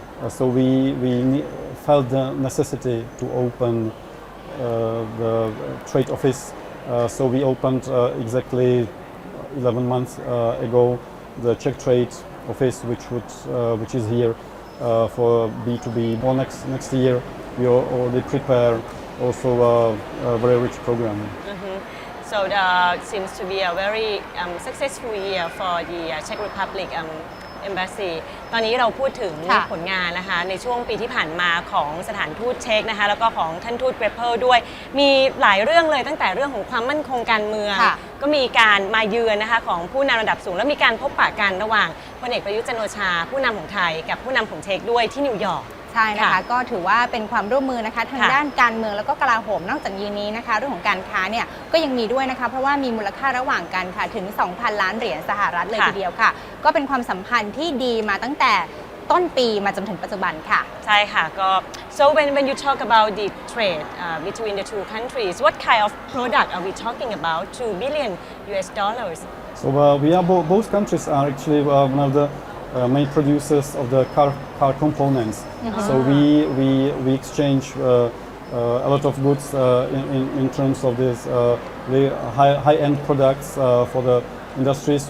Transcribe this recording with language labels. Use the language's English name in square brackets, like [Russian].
[English] So we felt the necessity to open the trade office. So we opened exactly 11 months ago the Czech Trade Office, which is here for B2B. For next year, we already prepare also a very rich program. So that seems to be a very successful year for the Czech Republic Embassy [Thai] ตอนนี้เราพูดถึงผลงานนะคะในช่วงปีที่ผ่านมาของสถานทูตเช็กนะคะแล้วก็ของท่านทูตเกรเพิลด้วยมีหลายเรื่องเลยตั้งแต่เรื่องของความมั่นคงการเมืองก็มีการมาเยือนนะคะของผู้นำระดับสูงและมีการพบปะกันระหว่างพลเอกประยุทธ์จันทร์โอชาผู้นำของไทยกับผู้นำของเช็กด้วยที่นิวยอร์ก ใช่นะคะ ค่ะ ก็ถือว่าเป็นความร่วมมือนะคะทาง ค่ะ ด้านการเมืองแล้วก็กลาโหมนอกจากนี้นะคะเรื่องของการค้าเนี่ยก็ยังมีด้วยนะคะเพราะว่ามีมูลค่าระหว่างกันค่ะถึง 2,000 ล้านเหรียญสหรัฐเลย ค่ะ ทีเดียวค่ะก็เป็นความสัมพันธ์ที่ดีมาตั้งแต่ต้นปีมาจนถึงปัจจุบันค่ะ ใช่ค่ะก็ [English] so when you talk about the trade between the two countries what kind of product are we talking about 2 billion US dollars So we are both countries are actually one of the main producers of the car components. So we exchange a lot of goods in terms of this really high-end products for the industries.